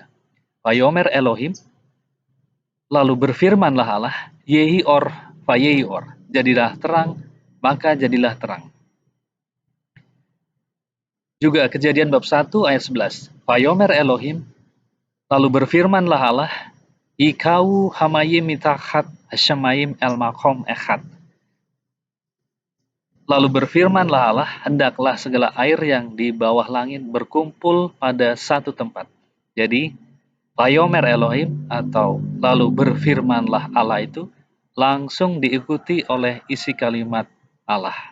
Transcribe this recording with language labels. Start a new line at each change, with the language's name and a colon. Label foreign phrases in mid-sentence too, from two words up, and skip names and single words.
Hebrew: ויאמר אלהים,
Indonesian: lalu berfirmanlah Allah,
Hebrew: יהי אור ויהי אור,
Indonesian: jadilah terang, maka jadilah terang. Juga Kejadian bab 1 ayat 11.
Hebrew: ויאמר אלהים,
Indonesian: lalu berfirmanlah Allah,
Hebrew: יקוו המים מתחת השמים אל מקום אחד.
Indonesian: Lalu berfirmanlah Allah, hendaklah segala air yang di bawah langit berkumpul pada satu tempat. Jadi,
Hebrew: ויאמר אלהים
Indonesian: atau lalu berfirmanlah Allah itu langsung diikuti oleh isi kalimat Allah.